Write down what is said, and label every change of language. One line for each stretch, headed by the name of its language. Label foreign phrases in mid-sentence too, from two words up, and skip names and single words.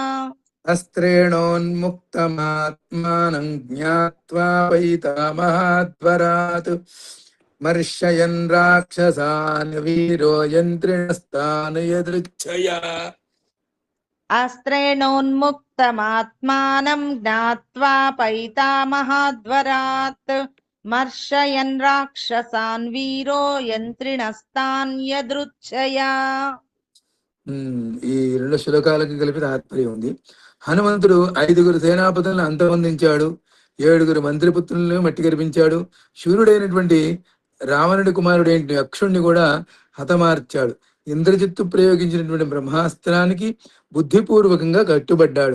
Sanskrit: अस्त्रेणोन्मुक्तमात्मानं ज्ञात्वा पैतामहाद्वरात् मर्शयन् राक्षसान् वीरो यन्त्रिणस्तान् यदृच्छया अस्त्रेणोन्मुक्तमात्मानं ज्ञात्वा पैतामहाद्वरात् मर्शयन् राक्षसान् वीरो यन्त्रिणस्तान् यदृच्छया
Telugu: ఈ రెండు శ్లోకాలకి కలిపి తాత్పర్యం ఉంది. హనుమంతుడు 5 సేనాపతులను అంతమొందించాడు, 7 మంత్రిపుత్రులను మట్టి కరిపించాడు, శూరుడైనటువంటి రావణుడి కుమారుడైన అక్షుణ్ణి కూడా హతమార్చాడు. ఇంద్రజిత్తు ప్రయోగించినటువంటి బ్రహ్మాస్త్రానికి బుద్ధిపూర్వకంగా కట్టుబడ్డాడు.